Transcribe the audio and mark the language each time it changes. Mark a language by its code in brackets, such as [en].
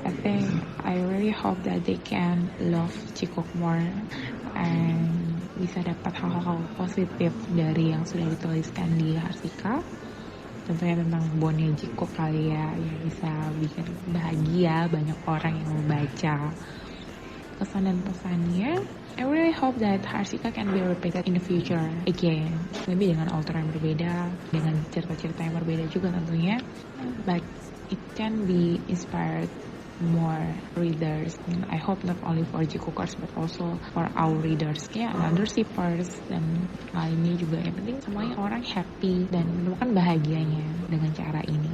[en] I think I really hope that they can love Cikuk more and [id] bisa dapat hal-hal positif dari yang sudah dituliskan di Harsika. Tentunya tentang bonnya Cikuk kali ya, yang bisa bikin bahagia banyak orang yang membaca. Kesan dan pesannya, [en] I really hope that Harsika can be repeated in the future again. [id] Maybe dengan author yang berbeda, dengan cerita-cerita yang berbeda juga tentunya. [en] But it can be inspired more readers. And I hope not only for Cikukers but also for our readers. Other shippers [id] dan lainnya juga. Yang penting semuanya orang happy dan menemukan bahagianya dengan cara ini.